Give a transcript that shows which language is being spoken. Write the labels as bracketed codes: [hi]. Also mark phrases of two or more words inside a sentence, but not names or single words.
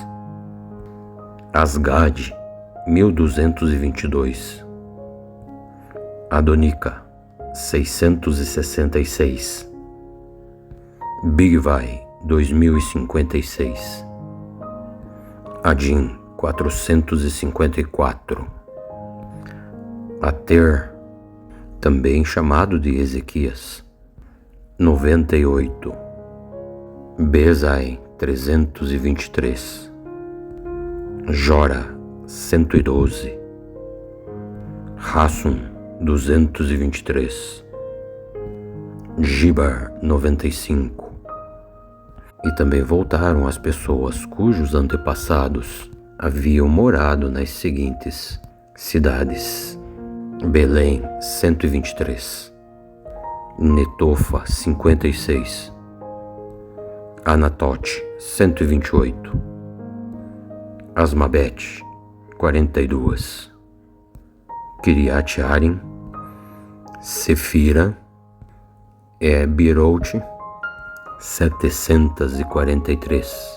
[pt] Asgad, 1.222. Adonica, 666. Bigvai, 2.056. Adin, 454. Ater, também chamado de Ezequias, 98. Bezai, 323. Jora, 112. Hassum, 223. Gibar, 95. E também voltaram as pessoas cujos antepassados haviam morado nas seguintes cidades: Belém, 123. Netofa, 56. Anatote, 128. Asmabete, 42. Kiriat Arim, Sefira, Biroute, 743.